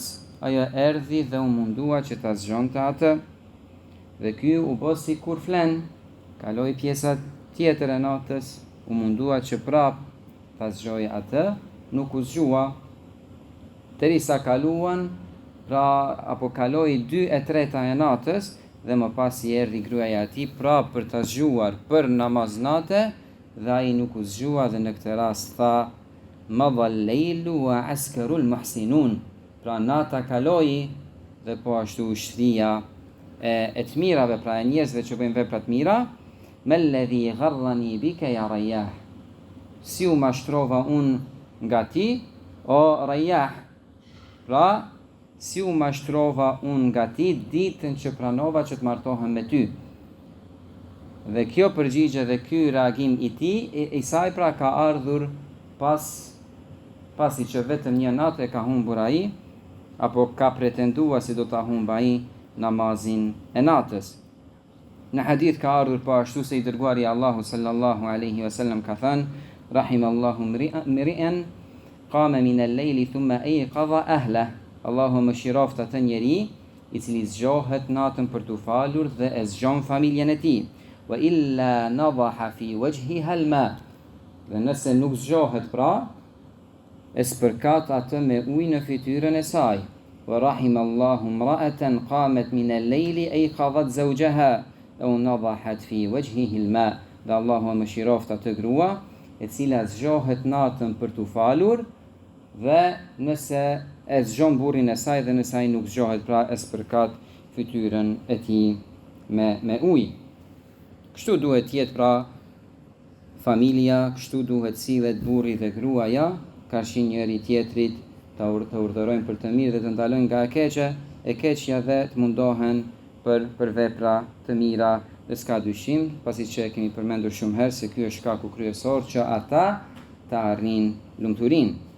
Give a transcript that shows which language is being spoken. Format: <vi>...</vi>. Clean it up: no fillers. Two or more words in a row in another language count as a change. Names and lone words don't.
<sq>ajo erdhi dhe u mundua që ta zgjonte atë, dhe ky u bë sikur flen, kaloi pjesa tjetër e natës, u mundua që prap ta zgjojë atë, nuk u zgjua, derisa kaluan, pra apo kaloi 2/3 e natës, dhe më pas i erdhi gruaja e tij prap për ta zgjuar për namaz natë, dhe ai nuk u zgjua, dhe në këtë rast tha:</sq> <ar>"مضى الليل وعسكر المحسنون."</ar> <sq>Pra nata kaloi dhe po ashtu ushtria e të mirave, pra e njerëzve që bëjnë vepra të mira.</sq> <ar>"ما الذي غرني بك يا رياح."</ar> <sq>Si u mashtrova unë nga ti, o Rayah. Pra, si u mashtrova unë nga ti ditën që pranova që të martohem me ty. Dhe kjo përgjigje dhe ky reagim i tij, i saj pra ka ardhur pasi që vetëm një natë e ka humbur ai, apo ka pretendua si do ta humb ai namazin e natës. Në hadith ka ardhur po ashtu se i dërguari Allahu</sq> <ar>صلى الله عليه وسلم</ar> <sq>ka thënë:</sq> <ar>"رحم الله امرأً قام من الليل ثم أيقظ أهله."</ar> <sq>Allahu mëshiroft atë njeri i cili zgjohet natën për t'u falur dhe e zgjon familjen e tij.</sq> <ar>"وإلا نضح في وجهها الماء."</ar> <sq>Dhe nëse nuk zgjohet pra, e spërkat atë me ujë në fytyrën e saj.</sq> <ar>"ورحم الله امرأة قامت من الليل أيقظت زوجها أو نضحت في وجهه الماء."</ar> <sq>Dhe Allahu mëshiroft atë grua e cila zgjohet natën për t'u falur, dhe nëse e zgjon burrin e saj dhe nëse ai nuk zgjohet, pra e spërkat fytyrën e tij me ujë. Kështu duhet jetë pra familja, kështu duhet sillet burri dhe gruaja, karshi njëri tjetrit, të urdhërojnë për të mirë dhe të ndalojnë nga e keqja dhe të mundohen për vepra të mira, dhe s'ka dyshim, pasi që e kemi përmendur shumë herë se ky është shkaku kryesor që ata të arrin lumturinë.</sq>